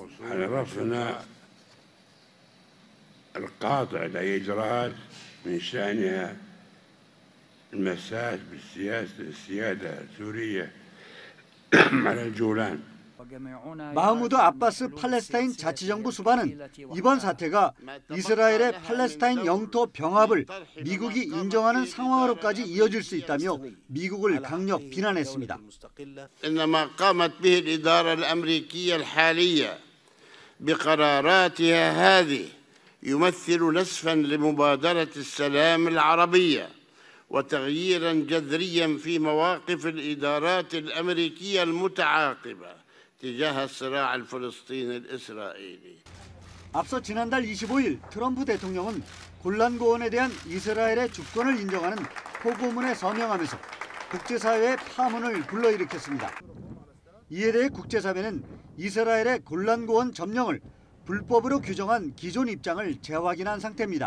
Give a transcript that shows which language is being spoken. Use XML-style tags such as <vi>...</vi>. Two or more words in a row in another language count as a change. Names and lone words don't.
<ko>마흐무드 아바스 팔레스타인 자치정부 수반은 이번 사태가 이스라엘의 팔레스타인 영토 병합을 미국이 인정하는 상황으로까지 이어질 수 있다며 미국을 강력 비난했습니다.</ko> <ar>إنما قامت به الإدارة الأمريكية الحالية بقراراتها هذه يمثل نسفا لمبادرة السلام العربية وتغييرا جذريا في مواقف الإدارات الأمريكية المتعاقبة تجاه الصراع الفلسطيني الإسرائيلي.</ar> <ko>앞서 지난달 25일 트럼프 대통령은 골란고원에 대한 이스라엘의 주권을 인정하는 포고문에 서명하면서 국제사회의 파문을 불러일으켰습니다. 이에 대해 국제사회는 이스라엘의 골란고원 점령을 불법으로 규정한 기존 입장을 재확인한 상태입니다.</ko>